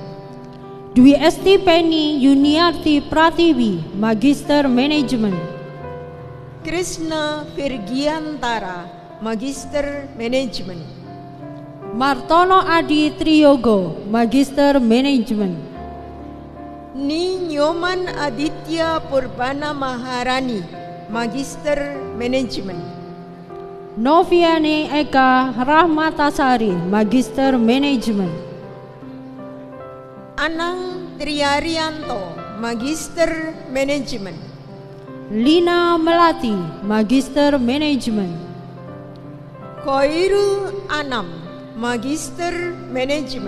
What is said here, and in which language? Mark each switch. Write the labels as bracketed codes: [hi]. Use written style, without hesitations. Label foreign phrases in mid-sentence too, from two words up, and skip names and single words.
[id] Dwi Esti Penny Yuniarti Pratiwi, Magister Manajemen. Krishna Virgiantara, Magister Manajemen. Martono Adi Triyogo, Magister Manajemen. Ni Nyoman Aditya Purbana Maharani, Magister Manajemen. Noviane Eka Rahmatasari, Magister Manajemen. Anang Triarianto, Magister Manajemen. Lina Melati, Magister Manajemen. Khairul Anam, Magister Manajemen.